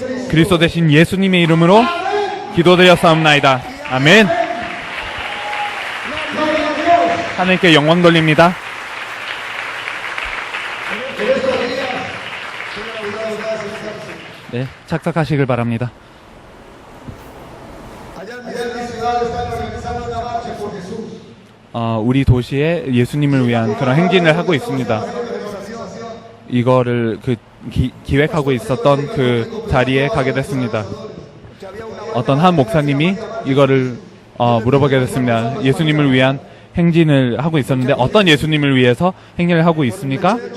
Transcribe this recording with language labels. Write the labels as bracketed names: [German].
[Korean] 그리스도 대신 예수님의 이름으로 기도드렸사옵나이다. 아멘. 하나님께 영광 돌립니다. 네, 착석하시길 바랍니다. [Spanish] Allá en mi ciudad están organizando una marcha por Jesús. [Korean] 우리 도시에 예수님을 위한 그런 행진을 하고 있습니다. 이거를 기획하고 있었던 그 자리에 가게 됐습니다. 어떤 한 목사님이 이거를 물어보게 됐습니다. 예수님을 위한 행진을 하고 있었는데 어떤 예수님을 위해서 행진을 하고 있습니까?